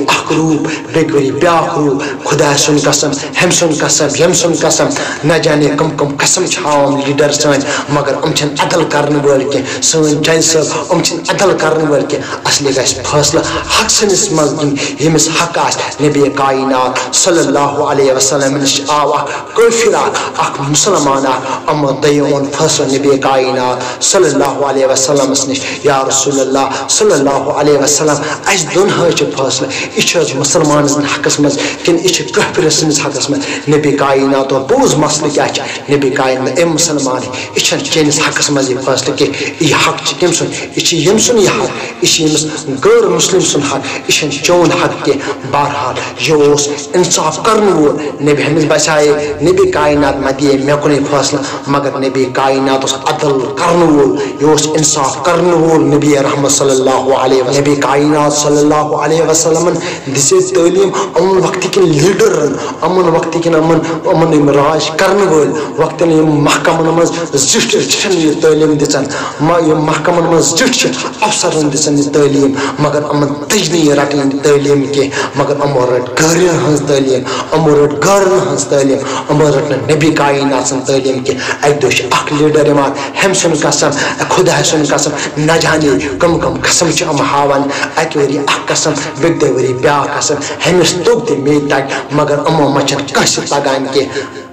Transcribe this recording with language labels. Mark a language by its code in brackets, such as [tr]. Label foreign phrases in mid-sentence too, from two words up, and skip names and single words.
[ks] اکھ روٗپ بیٚکہِ ؤری بیٛاکھ روٗپ خۄداے سُنٛد قسم ہُمہِ سُنٛد قسم ییٚمہِ سُنٛد قسم نہ جانے کم قسم چھِ ہاوان لیٖڈر سٲنۍ مگر یِم چھِنہٕ عدل کرن وٲلۍ کینٛہہ سٲنۍ جج صٲب یِم چھِنہٕ عدل کرن وٲلۍ کینٛہہ اصلی گژھِ فٲصلہٕ حق سٕنٛدِس منٛز دِنۍ ییٚمِس حق آسہِ نبی کاینات [ar] صلی اللہ علیہ وسلم [ks] نِش آو اکھ کٲفِر اکھ مُسلمان اکھ یِمو دۄیو اوٚن فٲصلہٕ نبی کاینات [ar] صلی اللہ [ks] علیہ وسلمس نِش [ar] یا رسول اللہ صلی اللہ علیہ وسلم [ks] اَسہِ دۄن حظ چھِ فٲصلہٕ یہِ چھِ حظ مُسلمان سٕنٛدِ حقس منٛز کِنہٕ یہِ چھِ کٲفِر سٕنٛدِس حقس منٛز نبی کایناتو بوٗز مسلہٕ کیٛاہ چھِ نبی کاینات اَمہِ مُسلمان یہِ چھَنہٕ چٲنِس حقس منٛز یہِ فٲصلہٕ کینٛہہ یہِ حق چھِ کٔمۍ سُنٛد یہِ چھِ ییٚمہِ سُنٛد یہِ حق یہِ چھِ ییٚمِس غٲر مُسلِم سُنٛد حق یہِ چھَنہٕ چون حق کینٛہہ بہرحال یہِ اوس اِنصاف کَرن وول نبی ہمِس باسیے نبی کاینات ما دِیے مےٚ کُنُے فٲصلہٕ مگر نبی کاینات اوس عدل کَرن وول یہِ اوس اِنصاف کَرن وول نبی رحمت [ar] صلی اللہ علیہ وسلم [ks] نبی کاینات صلی اللہ علیہ وسلمن دِژے تعلیٖم یِمن وقتہٕ کٮ۪ن لیٖڈرن یِمن وقتہٕ کٮ۪ن یِمن یِم راج کرن وٲلۍ وقتن یِم محکمن منٛز زِٹھۍ چھِنہٕ یہِ تعلیٖم دِژن یِم محکمن منٛز زِٹھۍ چھِ افسرن دِژن یہِ تعلیٖم مگر یِمن تٔج نہٕ یہِ رٹٕنۍ یہِ تعلیٖم کینٛہہ مگر یِمو رٔٹ گٲرٮ۪ن ہٕنٛز تعلیٖم یِمو رٔٹ گٲرن ہٕنٛز تعلیٖم یِمو رٔٹ نہٕ نبی کاینات سٕنٛز تعلیٖم کینٛہہ اَکہِ دۄہ چھُ اکھ لیٖڈر یِوان ہُمہِ سُنٛد قسم خۄداے سُنٛد قسم نہ جانے کم قسم چھِ یِم ہاوان اَکہِ ؤری اکھ قسم بیٚکہِ دۄہ ؤری بیٛاکھ قسم ہُمِس توٚگ تہِ مے تگہِ مگر یِمو منٛز چھنہٕ کٲنٛسہِ تگان کینٛہہ